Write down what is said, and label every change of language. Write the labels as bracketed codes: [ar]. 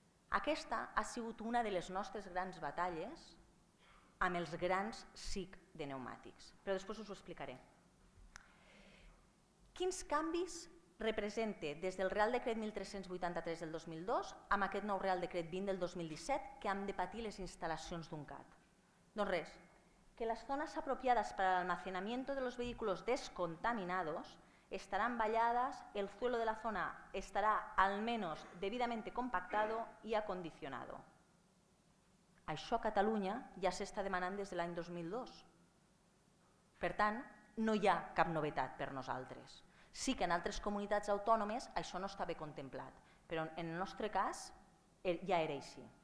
[ca] Aquesta ha sigut una de les nostres grans batalles amb els grans SIC de pneumàtics, però després us ho explicaré. Quins canvis representa des del Real Decret 1383 del 2002 amb aquest nou Real Decret 20 del 2017 que han de patir les instal·lacions d'un CAT? Doncs res, [es] que las zonas apropiadas para el almacenamiento de los vehículos descontaminados estarán valladas, el suelo de la zona estará al menos debidamente compactado y acondicionado. [ca] Això a Catalunya ja s'està demanant des de l'any 2002. Per tant, no hi ha cap novetat per nosaltres. Sí que en altres comunitats autònomes això no estava contemplat, però en el nostre cas ja era així.